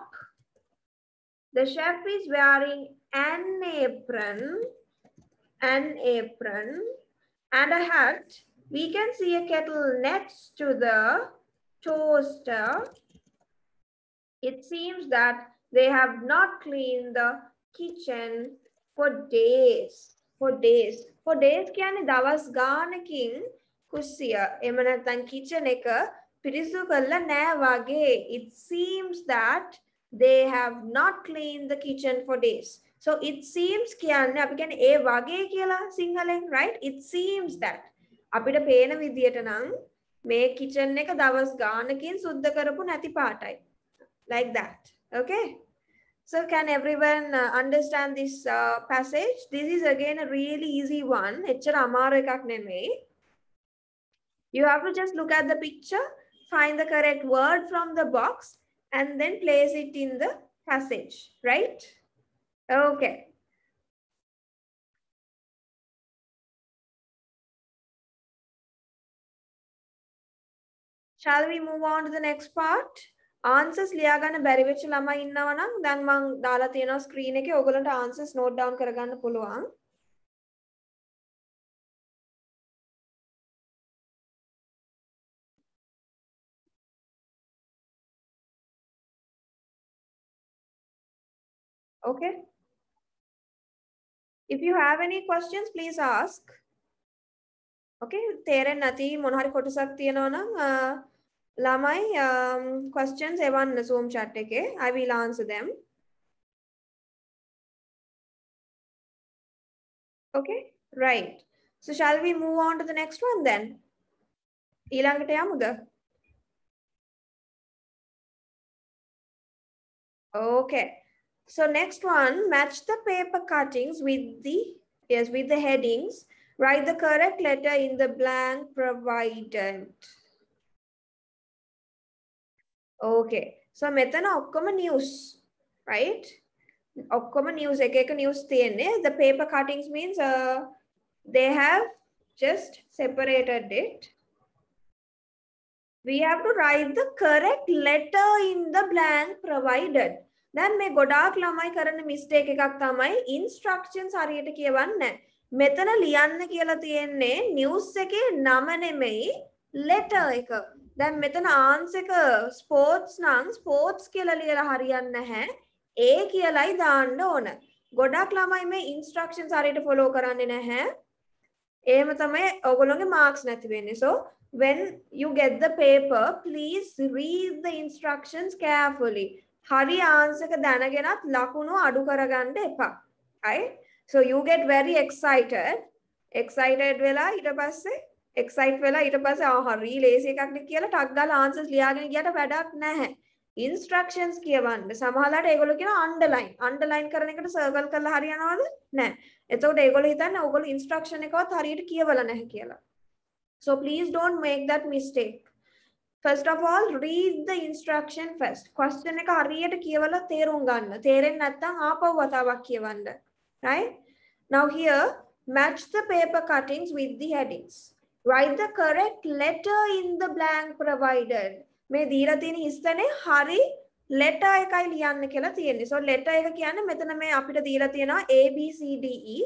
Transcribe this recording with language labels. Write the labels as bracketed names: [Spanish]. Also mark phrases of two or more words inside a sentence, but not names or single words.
[English] The chef is wearing an apron and a hat. We can see a kettle next to the toaster. It seems that they have not cleaned the kitchen for days. For days [Sinhala] කියන්නේ දවස් ගානකින් කුස්සිය එහෙම නැත්නම් kitchen එක පිරිසිදු කරලා නැහැ වගේ. [English] It seems that they have not cleaned the kitchen for days. So it seems [Sinhala] කියන්නේ අපි කියන්නේ ඒ වගේ කියලා සිංහලෙන්, right? [English] It seems that [Sinhala] අපිට පේන විදියට නම් මේ kitchen එක දවස් ගානකින් සුද්ධ කරපු නැති පාටයි. [English] Like that. Okay? So can everyone understand this passage? This is again a really easy one. [Sinhala] එච්චර අමාරු එකක් නෙමෙයි. [English] You have to just look at the picture, find the correct word from the box, and then place it in the passage, right? Okay. Shall we move on to the next part? [Sinhala] Answers ලියා ගන්න බැරි වෙච්ච ළමයි ඉන්නවා නම් දැන් මම දාලා තියෙනවා screen එකේ ඔයගොල්ලන්ට answers [English] note down [Sinhala] කරගන්න පුළුවන්. [English] Okay. If you have any questions, please ask. [Sinhala] Okay. තේරෙන්නේ නැති මොන හරි කොටසක් තියෙනවා නම් ළමයි questions එවන්න Zoom chat එකේ. [English] I will answer them. Okay. Right. So shall we move on to the next one then? [Sinhala] ඊළඟට යමුද? [English] Okay. So next one, match the paper cuttings with the headings. Write the correct letter in the blank provided. Okay. [Sinhala] So මෙතන ඔක්කොම news, right? ඔක්කොම news එක news තියෙන්නේ. [English] The paper cuttings means they have just separated it. We have to write the correct letter in the blank provided. [Sinhala] Then මේ ගොඩාක් ළමයි කරන mistake එකක් තමයි instructions හරියට කියවන්නේ. මෙතන ලියන්න කියලා තියෙන්නේ news එකේ නම නෙමෙයි letter එක. දැන් මෙතන answer එක sports නම් sports කියලා ලියලා හරියන්නේ නැහැ. A කියලායි දාන්න ඕන. ගොඩාක් ළමයි මේ instructions හරියට follow කරන්නේ නැහැ. එහෙම තමයි ඔයගොල්ලෝගේ marks නැති වෙන්නේ. [English] So when you get the paper, please read the instructions carefully. [Sinhala] Hari answer එක දැනගෙනත් ලකුණු අඩු කරගන්න එපා. Right? [English] So you get very excited. Excited [Sinhala] වෙලා ඊට පස්සේ excite වෙලා ඊට පස්සේ හරි ලේසි එකක් නේ කියලා ටක් ගාලා answers ලියාගෙන ගියට වැඩක් නැහැ. Instructions කියවන්න. සමහරවිට ඒගොල්ලෝ කියන underline. Underline කරන එකට circle කරලා හරියනවද? නැහැ. එතකොට ඒගොල්ලෝ හිතන්නේ ඕගොල්ලෝ instruction එකවත් හරියට කියවලා නැහැ කියලා. [English] So please don't make that mistake. First of all, read the instruction first. [Sinhala] Question එක හරියට කියවලා තේරුම් ගන්න. තේරෙන්නේ නැත්නම් ආපහු වතාවක් කියවන්න. Right? [English] Now here, match the paper cuttings with the headings. Write the correct letter in the blank provided. [Sinhala] මේ දීලා තියෙන හිස්තනේ හරි letter එකයි ලියන්න කියලා තියෙන්නේ. So letter එක කියන්නේ මෙතන මේ අපිට දීලා තියෙනවා A B C D E.